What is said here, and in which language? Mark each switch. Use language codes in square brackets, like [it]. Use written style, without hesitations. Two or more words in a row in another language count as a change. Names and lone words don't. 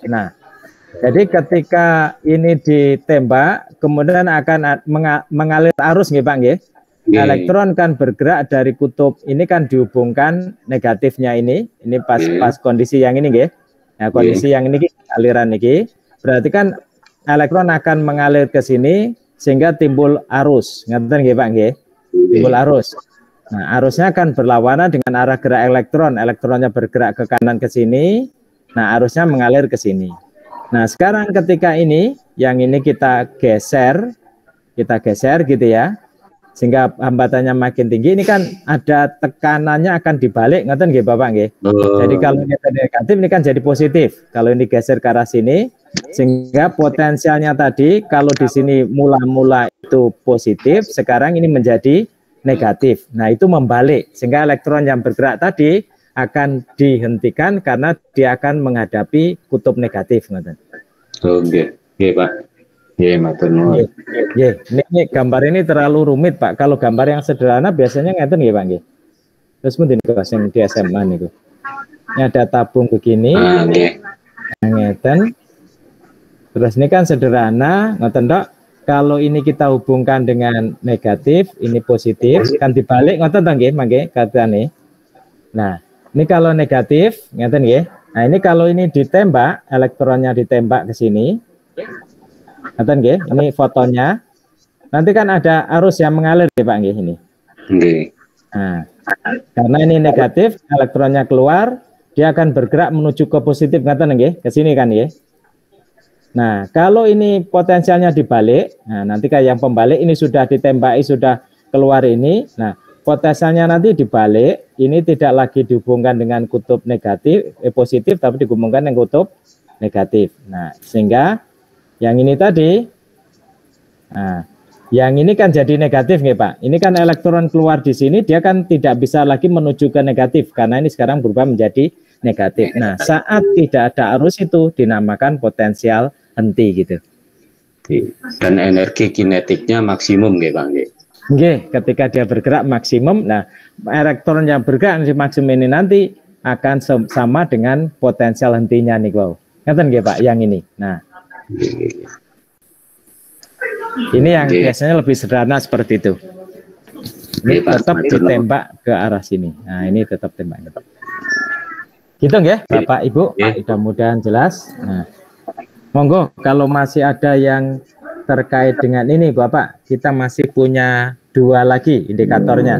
[id] Nah, jadi ketika ini ditembak, kemudian akan mengalir arus Pak nggih. Elektron kan bergerak dari kutub ini kan dihubungkan negatifnya ini pas kondisi yang ini nggih. Nah, kondisi yang ini aliran ini berarti kan elektron akan mengalir ke sini sehingga timbul arus. [jv] Ngaten nggih Pak nggih? [id] Timbul arus. Nah, arusnya kan berlawanan dengan arah gerak elektron. Elektronnya bergerak ke kanan ke sini. Nah, arusnya mengalir ke sini. Nah, sekarang ketika ini yang ini kita geser gitu ya. Sehingga hambatannya makin tinggi, ini kan ada tekanannya akan dibalik, [jv] ngoten nggih Bapak nggih. [id] Jadi kalau kita negatif ini kan jadi positif. Kalau ini geser ke arah sini, Sehingga potensialnya tadi kalau di sini mula-mula itu positif, sekarang ini menjadi negatif. Nah, itu membalik sehingga elektron yang bergerak tadi akan dihentikan karena dia akan menghadapi kutub negatif. Oke, [jv] Pak. Matur nuwun. [id] Ini gambar ini terlalu rumit, Pak. Kalau gambar yang sederhana biasanya [jv] ngeten nggih, [id] Pak nggih. Terus mungkin yang di SMA niku. Ini ada tabung begini. Ngeten. Terus ini kan sederhana, [jv] ngoten tok. [id] Kalau ini kita hubungkan dengan negatif, ini positif, kan dibalik [jv] ngoten to nggih, mangke katane. [id] Nah, ini kalau negatif, [jv] ngeten nggih. [id] Nah, ini kalau ini ditembak, elektronnya ditembak ke sini. [jv] Ngeten nggih, [id] ini fotonya. Nanti kan ada arus yang mengalir ya, Pak nggih ini. [jv] Nggih. [id] Nah, karena ini negatif, elektronnya keluar, dia akan bergerak menuju ke positif, [jv] ngeten nggih, [id] ke sini kan nggih. Nah, kalau ini potensialnya dibalik, nah nanti kayak yang pembalik ini sudah ditembaki, sudah keluar ini. Nah, potensialnya nanti dibalik, ini tidak lagi dihubungkan dengan kutub negatif, positif, tapi dihubungkan dengan kutub negatif. Nah, sehingga yang ini tadi, nah, yang ini kan jadi negatif nih Pak. Ini kan elektron keluar di sini, dia kan tidak bisa lagi menuju ke negatif, karena ini sekarang berubah menjadi negatif. Nah, saat tidak ada arus itu dinamakan potensial henti gitu. Dan energi kinetiknya maksimum nggih, Pak nggih. [jv] Nggih, [id] ketika dia bergerak maksimum. Nah, elektron yang bergerak di maksimum ini nanti akan sama dengan potensial hentinya nih, wow. [jv] Ngeten nggih, Pak, [id] yang ini. Nah, ini yang biasanya lebih sederhana seperti itu. Ini tetap ditembak ke arah sini. Nah, ini tetap tembak. Gitu nggih, Bapak Ibu. Mudah-mudahan jelas. Nah, monggo kalau masih ada yang terkait dengan ini, Bapak, kita masih punya 2 lagi indikatornya.